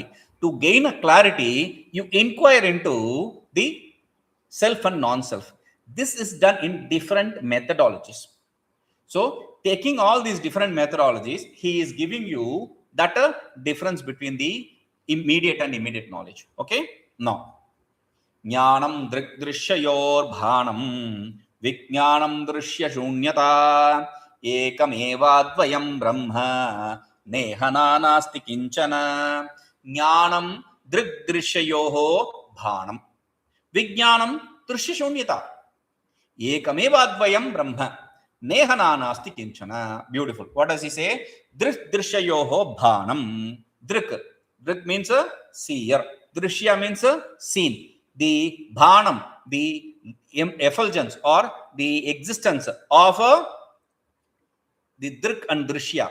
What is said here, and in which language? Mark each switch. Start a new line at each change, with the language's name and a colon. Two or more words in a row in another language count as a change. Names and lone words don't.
English: To gain a clarity, you inquire into the self and non-self. This is done in different methodologies. So, taking all these different methodologies, he is giving you that difference between the immediate and immediate knowledge. Okay? Now,
Sanskrit: jñānaṃ dṛgdṛśyayorbhāvaṃ vijñānaṃ dṛśyaśūnyatā ekamevādvayaṃ brahma neha nānāsti kiñcana jñānaṃ dṛgdṛśyayorbhāvaṃ vijñānaṃ dṛśyaśūnyatā ekamevādvayaṃ brahma neha nānāsti kiñcana.
English: Beautiful. What does he say? dṛgdṛśyayorbhāvaṃ. Dṛg means seer. Drishya means seen. The bhanam, the effulgence or the existence of the drik and drishya.